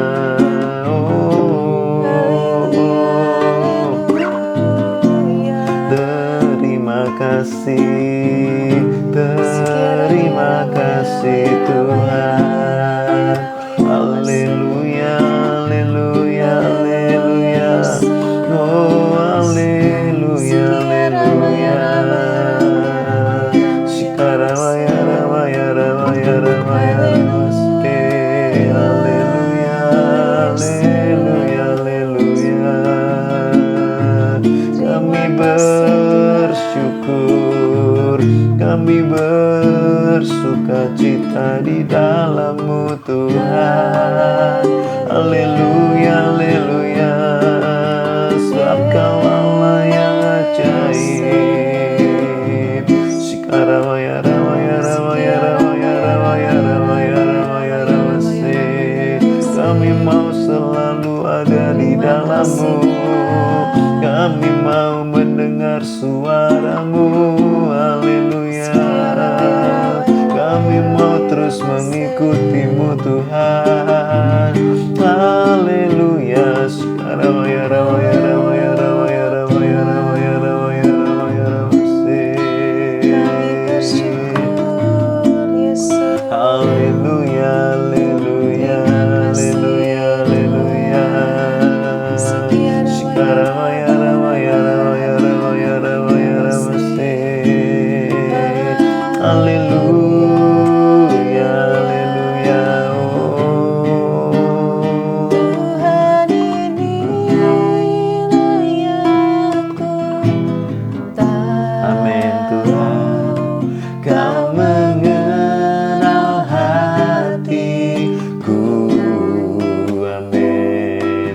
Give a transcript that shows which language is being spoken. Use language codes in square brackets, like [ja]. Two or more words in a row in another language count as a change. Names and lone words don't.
[id] Terima kasih, terima kasih Tuhan. Haleluya, haleluya, haleluya. Oh, haleluya, haleluya. Shikaramaya, ramaya, ramaya, ramaya, namaste. Haleluya, haleluya, haleluya. Kami bersyukur, kami bersukacita di dalam-Mu Tuhan. Haleluya, haleluya. Sebab Kau Allah yang ajaib. Shikaramaya, ramaya, ramaya, ramaya, ramaya, ramaya, ramaya, ramase. Kami mau selalu ada di dalam-Mu. Kami mau mendengar suara-Mu. Haleluya. Kami mau terus mengikuti-Mu Tuhan. Haleluya. Ramaya, ramaya, ramaya, ramaya, ramaya, ramaya, ramaya, ramaya, ramase. Haleluya, haleluya, haleluya, haleluya. Shikaramaya, ramaya, ramaya, ramaya, ramaya, ramase. Haleluya, haleluya. Tuhan ini layakku Amin Tuhan. Kau mengenal hatiku, amin.